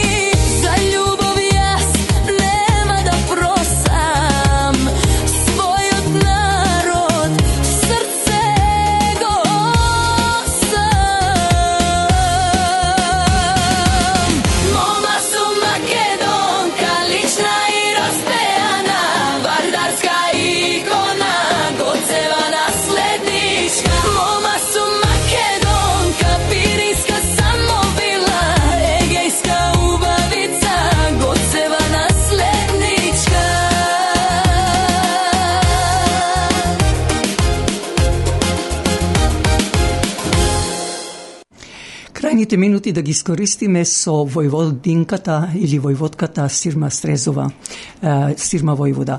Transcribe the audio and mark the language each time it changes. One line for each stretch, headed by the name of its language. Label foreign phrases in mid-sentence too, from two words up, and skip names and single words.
Macedonian: За љубов јас нема да просам, свој од народ срце госам. Мома су Македонка, лична и распејана, вардарска икона, Гоцева наследничка. Мома су Македонка, пиринска самовила, егејска убавица, Гоцева наследничка. Крајните минути да ги искористиме со војводинката или војводката Сирма Стрезова, Сирма војвода.